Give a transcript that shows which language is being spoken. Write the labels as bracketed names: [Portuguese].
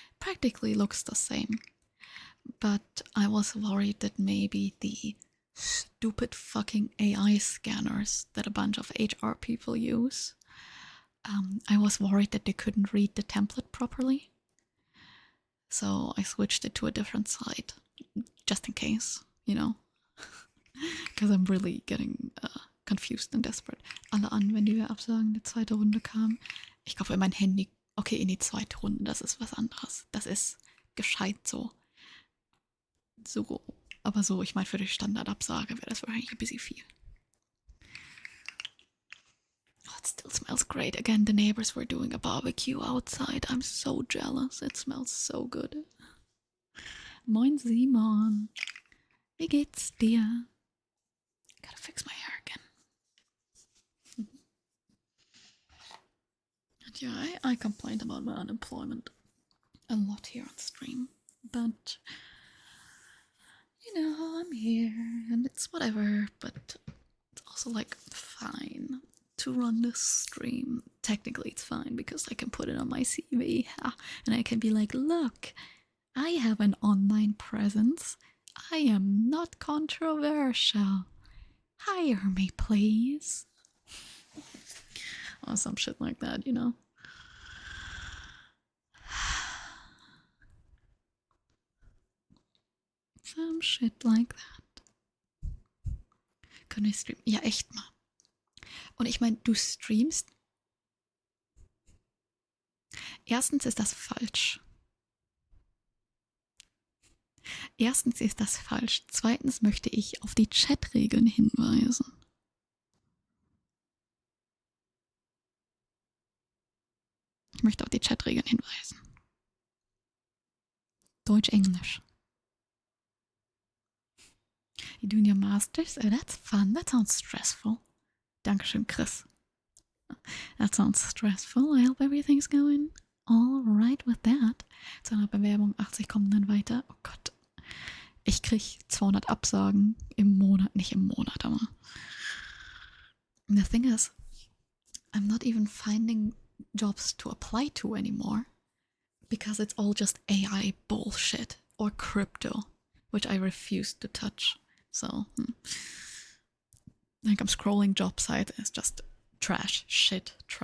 [English] Practically looks the same, but I was worried that maybe the stupid fucking AI scanners that a bunch of HR people use, I was worried that they couldn't read the template properly. So I switched it to a different site, just in case, because I'm really getting confused and desperate. [German] Alle an, wenn die Absagen die zweite Runde kam. Ich glaube, mein Handy, okay, in die zweite Runde, das ist was anderes. Das ist gescheit so. So, aber so, ich meine, für die Standardabsage wäre das wahrscheinlich ein bisschen viel. [English] Oh, it still smells great. Again, the neighbors were doing a barbecue outside. I'm so jealous. It smells so good. Moin Simon. [German] Wie geht's dir? [English] Gotta fix my hair again. And yeah, I complained about my unemployment a lot here on stream. But, I'm here and it's whatever. But it's also like fine to run this stream. Technically it's fine because I can put it on my CV and I can be like, look, I have an online presence. I am not controversial. Hire me, please. Or some shit like that, Some shit like that. [German] Können wir streamen? Ja, echt mal. Und ich meine, du streamst. Erstens ist das falsch. Erstens ist das falsch. Zweitens möchte ich auf die Chatregeln hinweisen. Ich möchte auf die Chatregeln hinweisen. Deutsch-Englisch. [English] You doing your masters? Oh, that's fun. That sounds stressful. Dankeschön, Chris. That sounds stressful. I hope everything's going all right with that. [German] Zu einer Bewerbung, 80 kommen dann weiter. Oh Gott. Ich krieg 200 Absagen im Monat. Nicht im Monat, aber... [English] The thing is, I'm not even finding jobs to apply to anymore. Because it's all just AI bullshit. Or crypto. Which I refuse to touch. So, like I'm scrolling job site, it's just trash, shit.